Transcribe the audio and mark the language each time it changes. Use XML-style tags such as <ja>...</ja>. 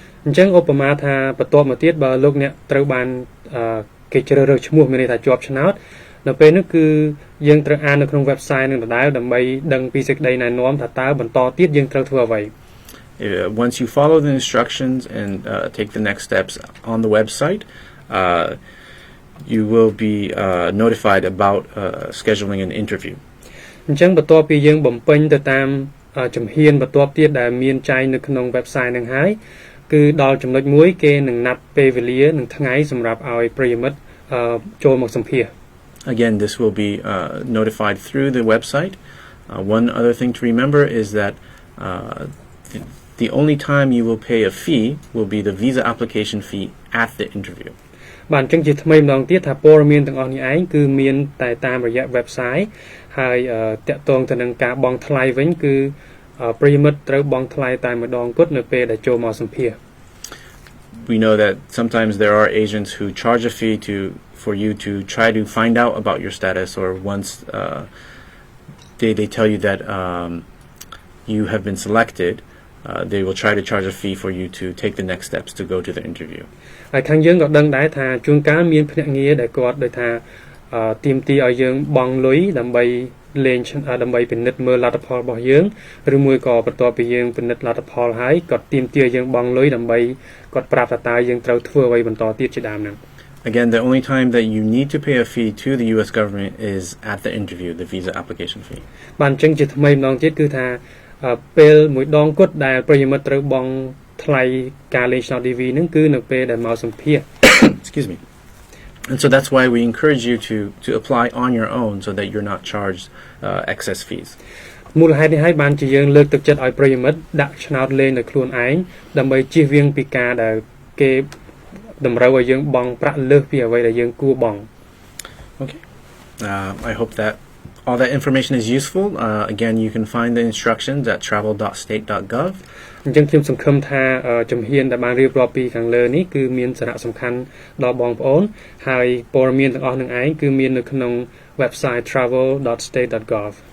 <km>អញ្ចឹងឧបមាថាបន្ទាប់មកទៀតបើលោកអ្នកត្រូវបានគេជ្រើសរើសឈ្មោះមានន័យថាជាប់ឆ្នោតនៅពេលនោះគឺយើងត្រូវអាននៅក្នុង website នឹងដដែលដើម្បីដឹងពីសេចក្តីណែនាំថាតើបន្តទៀតយើងត្រូវធ្វើអ្វី</km> <en>Once you follow the instructions and take the next steps on the website, you will be notified about scheduling an interview.</en> <km>អញ្ចឹងបន្ទាប់ពីយើងបំពេញទៅតាមជំហានបន្ទាប់ទៀតដែលមានចែងនៅក្នុង website នឹងហើយគឺដល់ចំណុចមួយគេនឹងណាត់ពេលវេលានិងថ្ងៃសម្រាប់ឲ្យប្រិយមិត្តចូលមកសម្ភាសន៍</km> <en>Again, this will be notified through the website. One other thing to remember is that the only time you will pay a fee will be the visa application fee at the interview.</en> <km>បាទអញ្ចឹងជាថ្មីម្ដងទៀតថាព័ត៌មានទាំងអស់នេះឯងគឺមានតែតាមរយៈ website ហើយតាក់ទងទៅនឹងការបង់ថ្លៃវិញគឺប្រិយមិត្តត្រូវបង់ថ្លៃតែម្ដងគត់នៅពេលដែលចូលមកសម្ភាសន៍</km> <en>We know that sometimes there are agents who charge a fee for you to try to find out about your status, or once they tell you that you have been selected, they will try to charge a fee for you to take the next steps to go to the interview.</en> <km>ហើយខាងយើងក៏ដឹងដែរថាជួនកាលមានភ្នាក់ងារដែលគាត់ដូចថាទាមទារឲ្យយើងបង់លុយដើម្បីលេងដើម្បីពិនិត្យមើលលទ្ធផលរបស់យើងឬមួយក៏បន្ទាប់ពីយើងពិនិត្យលទ្ធផលហើយគាត់ទាមទារយើងបង់លុយដើម្បីគាត់ប្រាប់ថាតើយើងត្រូវធ្វើអ្វីបន្តទៀតជាដើមហ្នឹង</km> <en>Again, the only time that you need to pay a fee to the US government is at the interview, the visa application fee.</en> <km>បាទអញ្ចឹងជាថ្មីម្ដងទៀតគឺថាពេលមួយដងគត់ដែលប្រិយមិត្តត្រូវបង់ថ្លៃការលេងឆ្នោត DV ហ្នឹងគឺនៅពេលដែលមកសម្ភាសន៍</km> <en>Excuse me. And so that's why we encourage you to apply on your own so that you're not charged excess fees.</en> <km>មូលហេតុនេះហើយបានជាយើងលើកទឹកចិត្តឲ្យប្រិយមិត្តដាក់ឆ្នោតលេងដោយខ្លួនឯងដើម្បីជៀសវាងពីការដែលគេតម្រូវឲ្យយើងបង់ប្រាក់លើសពីអ្វីដែលយើងគួរបង់</km> <en>Okay. I hope that all that information is useful. Again, you can find the instructions at travel.state.gov.</en> <km>អញ្ចឹងខ្ញុំសង្ឃឹមថាជំហានដែលបានរៀបរាប់ពីខាងលើនេះគឺមានសារៈសំខាន់ដល់បងប្អូនហើយព័ត៌មានទាំងអស់នឹងឯងគឺមាននៅក្នុង website travel.state.gov.</km>